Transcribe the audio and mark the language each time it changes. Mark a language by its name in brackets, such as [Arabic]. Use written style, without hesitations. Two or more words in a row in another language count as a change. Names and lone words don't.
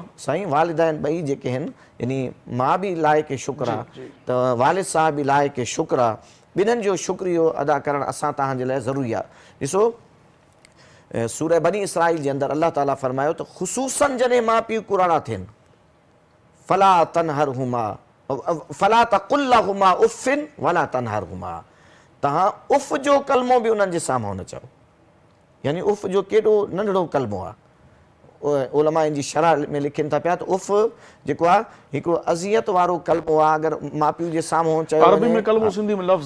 [Sindhi] साईं वालिदैन ॿई जेके आहिनि, यानी माउ बि लाइक़ु शुक्र आहे त वालिद साहिब बि लाइक़ु शुक्र आहे, ॿिन्हिनि जो शुक्रियो अदा करणु असां तव्हांजे लाइ ज़रूरी आहे। ॾिसो सूरह बनी इसराईल जे अंदरि अल्लाह ताला फरमायो त ख़ुसूसन जॾहिं माउ पीउ कुराड़ा थियनि, [Arabic] فلا تنهرهما فلا تقل لهما أف ولا تنهرهما, [Sindhi] तव्हां उफ़ जो कलमो बि उन्हनि जे साम्हूं न चओ, यानी उफ़ जो केॾो नंढड़ो कलमो आहे। उलमा इन जी शरह में लिखनि था पिया त उफ़ जेको आहे हिकिड़ो अज़ियत वारो कलमो आहे, अगरि माउ पीउ जे साम्हूं चयो अरबी में कलमो, सिंधी में लफ़्ज़,